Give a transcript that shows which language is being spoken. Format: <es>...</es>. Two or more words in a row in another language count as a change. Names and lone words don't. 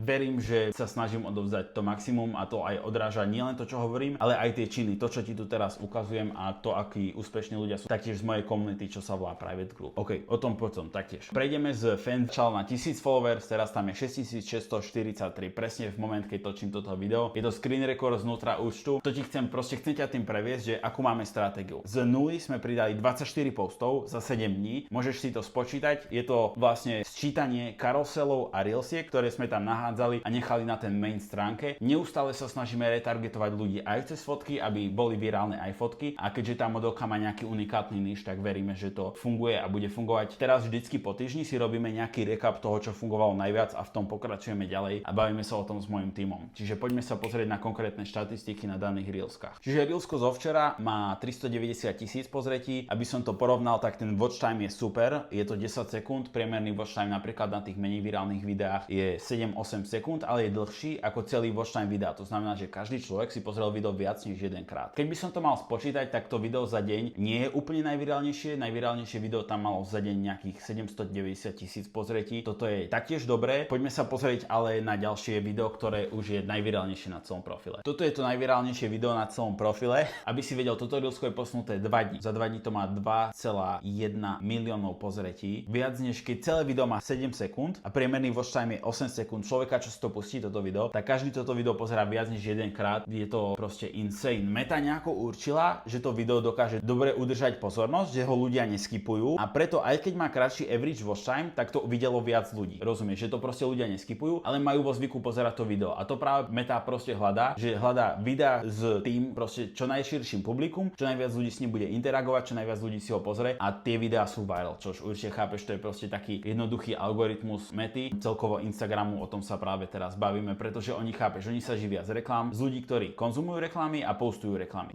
<sk>Verím, že sa snažím odovzdať to maximum a to aj odráža nielen to, čo hovorím, ale aj tie činy, to, čo ti tu teraz ukazujem a to, akí úspešní ľudia sú taktiež z mojej komunity, čo sa volá Private Group. OK, o tom potom taktiež. Prejdeme z fan začal na 1000 followers, teraz tam je 6643, presne v moment, keď točím toto video. Je to</sk> <en>screen record</en> <sk>znútra účtu. To ti chcem ťa tým previesť, že akú máme stratégiu. Z nuly sme pridali 24 postov za 7 dní. Môžeš si to spočítať. Je to vlastne sčítanie karuselov a reelsiek, ktoré sme tam nahádzali a nechali na ten main stránke. Neustále sa snažíme retargetovať ľudí aj cez fotky, aby boli virálne aj fotky. A keďže tá modelka má nejaký unikátny niž, tak veríme, že to funguje a bude fungovať. Teraz vždycky po týždni si robíme nejaký recap toho, čo fungovalo najviac a v tom pokračujeme ďalej a bavíme sa o tom s mojím tímom. Čiže poďme sa pozrieť na konkrétne štatistiky na daných reelskách. Čiže reelsko zo včera má 390 000 pozretí. Aby som to porovnal, tak ten</sk> <en>watch time</en> <sk>je super. Je to 10 sekúnd. Priemerný</sk> <en>watch time</en> <sk>napríklad na tých menej virálnych videách je 7-8 sekúnd, ale je dlhší ako celý</sk> <en>watch time</en> <sk>videa. To znamená, že každý človek si pozrel video viac než jedenkrát. Keď by som to mal spočítať, tak to video za deň nie je úplne najvirálnejšie. Najvirálnejšie video tam malo za deň nejakých 790 000 pozretí. Toto je taktiež dobré. Poďme sa pozrieť ale na ďalšie video, ktoré už je najvirálnejšie na celom profile. Toto je to najvirálnejšie video na celom profile. Aby si vedel, toto reelsko je posunuté 2 dní. Za 2 dní to má 2,1 miliónov pozretí. Viac než keď celé video má 7 sekúnd a priemerný</sk> <en>watch time</en> <sk>je 8 sekúnd. Človeka, čo si to pustí toto video, tak každý toto video pozerá viac než jedenkrát. Je to proste insane. Meta nejako určila, že to video dokáže dobre udržať pozornosť, že ho ľudia neskipujú a preto aj keď má kratší</sk> <en>average watch time,</en> <sk>tak to videlo viac ľudí. Rozumieš, že to proste ľudia neskipujú, ale majú vo zvyku pozerať to video. A to práve Meta proste hľadá, že hľadá videa s tým proste čo najširším publikum, čo najviac ľudí s ním bude interagovať, čo najviac ľudí si ho pozrie a tie videá sú viral, čož určite chápeš, to je proste taký jednoduchý algoritmus Mety, celkovo Instagramu, o tom sa práve teraz bavíme, pretože oni chápeš, oni sa živia z reklám, z ľudí, ktorí konzumujú reklamy a postujú reklamy.</sk>